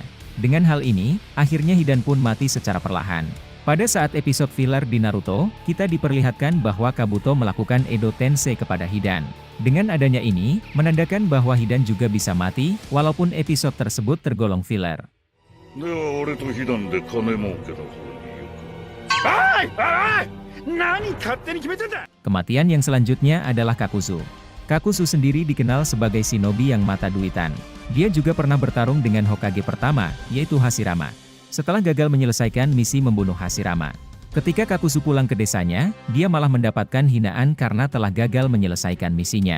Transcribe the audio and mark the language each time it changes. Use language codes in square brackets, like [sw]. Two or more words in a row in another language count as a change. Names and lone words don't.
[id] Dengan hal ini, akhirnya Hidan pun mati secara perlahan. Pada saat episode filler di Naruto, kita diperlihatkan bahwa Kabuto melakukan Edo Tensei kepada Hidan. Dengan adanya ini, menandakan bahwa Hidan juga bisa mati, walaupun episode tersebut tergolong filler. [ja] では俺と被弾で金儲けだ。おいおい何勝手に決めてんだ。 [id] Kematian yang selanjutnya adalah Kakuzu. Kakuzu sendiri dikenal sebagai shinobi yang mata duitan. Dia juga pernah bertarung dengan Hokage pertama, yaitu Hashirama. Setelah gagal menyelesaikan misi membunuh Hashirama, ketika Kakuzu pulang ke desanya, dia malah mendapatkan hinaan karena telah gagal menyelesaikan misinya.